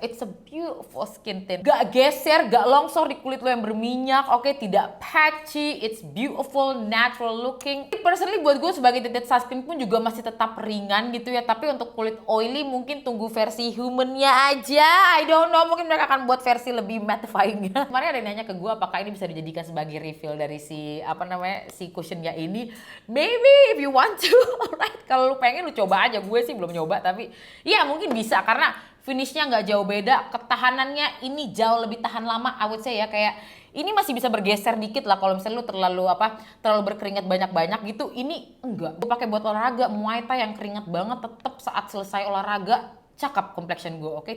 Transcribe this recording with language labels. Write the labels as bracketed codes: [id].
[id] It's a beautiful skin tint. Gak geser, gak longsor di kulit lo yang berminyak, oke, tidak patchy, it's beautiful, natural looking. Personally buat gue sebagai tinted sunscreen pun juga masih tetap ringan gitu ya, tapi untuk kulit oily mungkin tunggu versi humannya aja. I don't know, mungkin mereka akan buat versi lebih mattifying-nya. Kemarin ada yang nanya ke gue apakah ini bisa dijadikan sebagai refill dari si si cushionnya ini. [en] Maybe if you want to, alright. [id] Kalau lu pengen lu coba aja, gue sih belum nyoba tapi ya mungkin bisa karena finishnya nggak jauh beda, ketahanannya ini jauh lebih tahan lama. I would say ya, kayak ini masih bisa bergeser dikit lah kalau misalnya lu terlalu berkeringat banyak-banyak gitu. Ini enggak. Gue pakai buat olahraga Muay Thai yang keringat banget, tetap saat selesai olahraga cakep complexion gue, oke?